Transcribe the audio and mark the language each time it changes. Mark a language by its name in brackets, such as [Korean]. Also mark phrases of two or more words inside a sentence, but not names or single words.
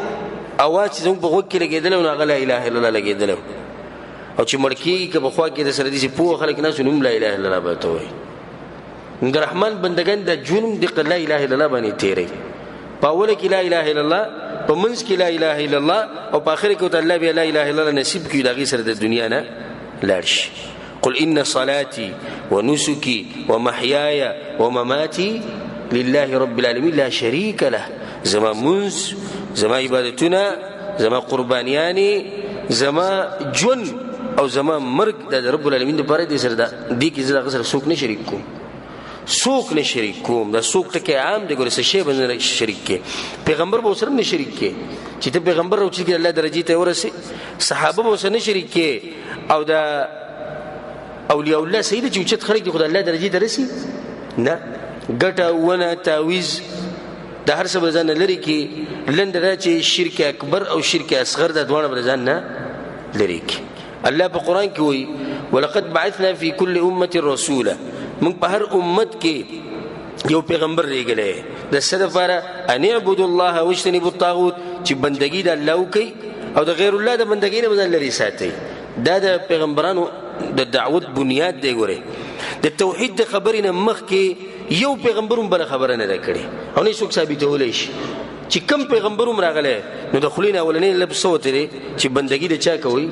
[Pashto] اولنې اواز چې زموږ په غوږ کې لګېدلی نو هغه [Arabic] لا اله الا الله [Pashto] لګېدلی او چې مړ کېږي که په خوا کې د سره داسې پوه خلک ناست نو هم [Arabic] لا اله الا الله [Pashto] به ورته وایي. د رحمان بندګان د ژوند دقه [Arabic] لا اله الا الله [Pashto] باندې تېروي. په اوله کې [Arabic] لا اله الا الله، [Pashto] په منځ کې [Arabic] لا اله الا الله، [Pashto] او په آخر کې ورته الله بیا [Arabic] لا اله الا الله [Pashto] نصیب کړي، د هغې سره د دنیا نه لاړ شي. [Arabic] قل ان صلاتي ونسكي ومحياي ومماتي لله رب العالمين لا شريك له. [Pashto] زما منز، زما عبادتونه، زما قربانیانی، زما جون او زما مرګ د [Arabic] رب العالمین [Pashto] لپاره دي. سره دې کې زه هغه سره څوک نه شریک کوم، څوک نه شریک کوم. دا څوک ټکی عام دی، ګوره څه شی به نه شریک کې. پیغمبر به ورسره نه شریک کې، چې ته پیغمبر راوچې کې الله درجې ته ورسې. صحابه به ورسره نه شریک کې، او دا [Arabic] اولیاء الله [Pashto] سید چې اوچت خلک دي خو د الله درجې ته رسي نه. ګټه ونه تعویز د هر څه به ځان نه لرې کړي. لنډه دا چې شرک اکبر او شرک اصغر دا دواړه به ځان نه لرې کړي. [Arabic] الله په قرآن کې وایي ولقد بعثنا في كل امة رسولا، [Pashto] موږ په هر امت کې یو پیغمبر لېږلی د څه دپاره؟ [Arabic] ان اعبدوا الله واجتنبوا الطاغوت، [Pashto] چې بندګي د الله وکړي او د غیر الله د بندګۍ نه به ځان لرې ساتئ. دا د پیغمبرانو د دعوت بنیاد دی. ګورئ د توحید د خبرې نه مخکې یو پیغمبر هم بله خبره نه ده کړې او نه څوک ثابتولی شي. چې کم پیغمبر هم راغلی نو د خولې نه اولنی لفظ څه ورته دی چې بندګي د چا کوئ؟